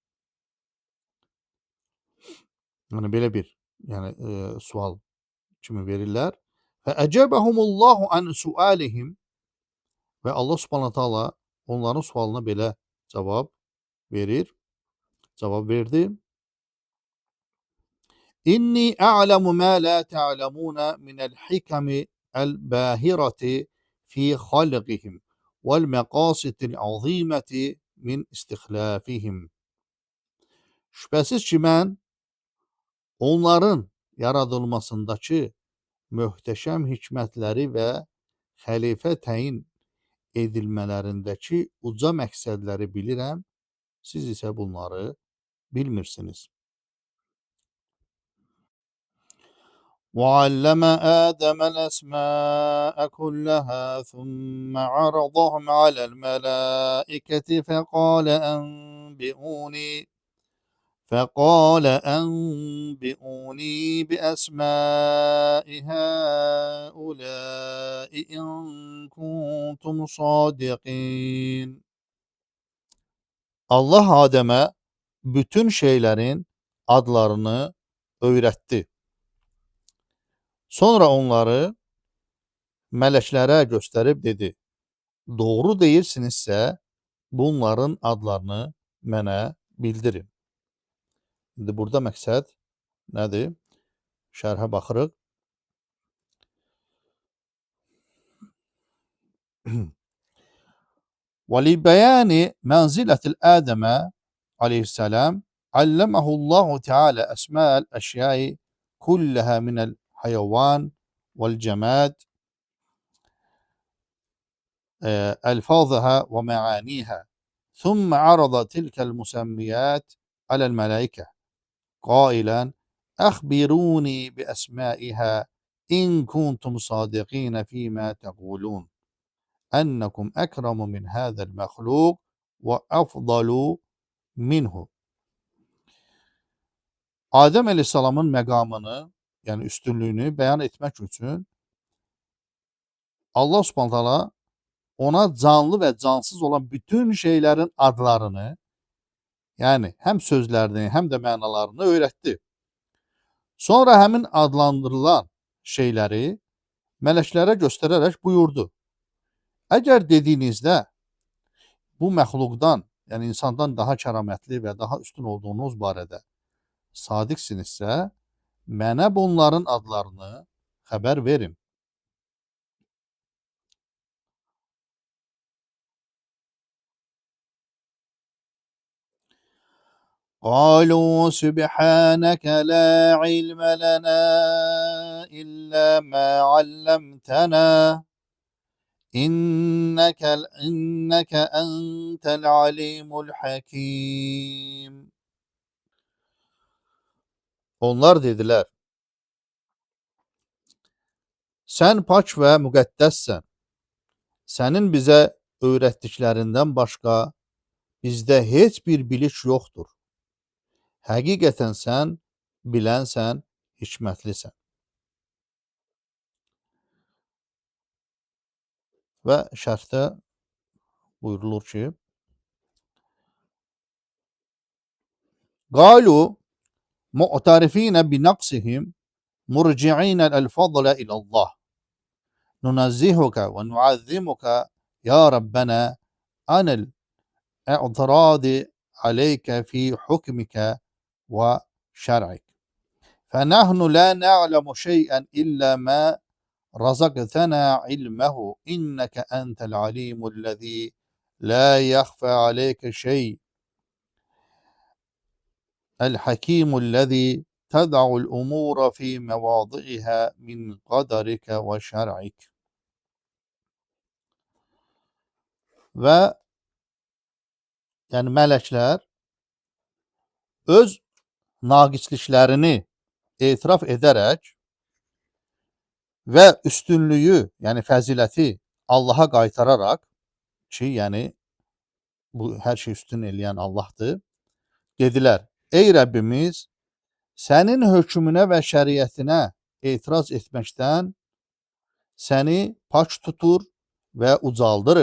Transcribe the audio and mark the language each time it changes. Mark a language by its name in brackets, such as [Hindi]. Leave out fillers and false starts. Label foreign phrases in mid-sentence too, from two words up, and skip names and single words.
[Azerbaijani] Yəni belə bir sual kimi verirlər. Və [Arabic] أجابهم الله عن سؤالهم, [Azerbaijani] və [Arabic] الله سبحانه تعالى [Azerbaijani] onların sualına belə cavab verdi. [Arabic] إني أعلم ما لا تعلمون من الحكم الباهرة في خلقهم والمقاصد العظيمة من استخلافهم. [Azerbaijani] Şübhəsiz ki, mən onların yaradılmasındakı möhtəşəm hikmətləri və xəlifə təyin edilmələrindəki uca məqsədləri bilirəm, siz isə bunları bilmirsiniz. [Arabic] وَعَلَّمَ آدَمَ الْأَسْمَاءَ كُلَّهَا ثُمَّ عَرَضَهُمْ عَلَى الْمَلَائِكَةِ فقال أنبئوني بأسماء هؤلاء إن كنتم صادقين. [Azerbaijani] Allah Adəmə bütün şeylərin adlarını öyrətdi. Sonra onları mələklərə göstərib dedi: doğru deyirsinizsə, bunların adlarını mənə bildirin. İndi burada məqsəd nədir? Şərhə baxırıq. [Arabic] ولبيان منزلة الآدم عليه السلام علمه الله تعالى أسماء الأشياء كلها من الحيوان والجماد ألفاظها ومعانيها، ثم عرض تلك المسميات على الملائكة قائلا: أخبروني بأسمائها إن كنتم صادقين فيما تقولون أنكم أكرم من هذا المخلوق وأفضل minhu. [Azerbaijani] Adəm əleyhissalamın məqamını, yəni üstünlüyünü bəyan etmək üçün [Arabic] الله سبحانه تعالى [Azerbaijani] ona canlı və cansız olan bütün şeylərin adlarını, yəni həm sözlərini, həm də mənalarını öyrətdi. Sonra həmin adlandırılan şeyləri mələklərə göstərərək buyurdu: Əgər dediyinizdə bu məxluqdan, yəni insandan daha kəramətli və daha üstün olduğunuz barədə sadiqsinizsə, mənə bunların adlarını xəbər verin. [Arabic] قالوا سبحانك لا علم لنا إلا ما علمتنا إنك أنت العليم الحكيم. [Azerbaijani] Onlar dedilər: Sən pak və müqəddəssən. Sənin bizə öyrətdiklərindən başqa bizdə heç bir biliş yoxdur. Həqiqətən sən bilənsən, hikmətlisən. Və şərhdə buyurulur ki, [Arabic] قالوا معترفين بنقصهم مرجعين الفضل إلى الله. ننزهك ونعظمك يا ربنا عن الاعتراض عليك في حكمك وشرعك. فنحن لا نعلم شيئا إلا ما رزقتنا علمه إنك أنت العليم الذي لا يخفى عليك شيء الحكيم الذي تضع الأمور في مواضعها من قدرك وشرعك. [Azerbaijani] Və yəni mələklər öz naqisliklərini etiraf edərək və üstünlüyü, yəni fəziləti Allaha qaytararaq ki, yəni bu hər şey üstün eləyən Allahdır, dedilər: Ey Rəbbimiz, sənin hökmünə və şəriətinə etiraz etməkdən səni pak tutur və ucaldırıq.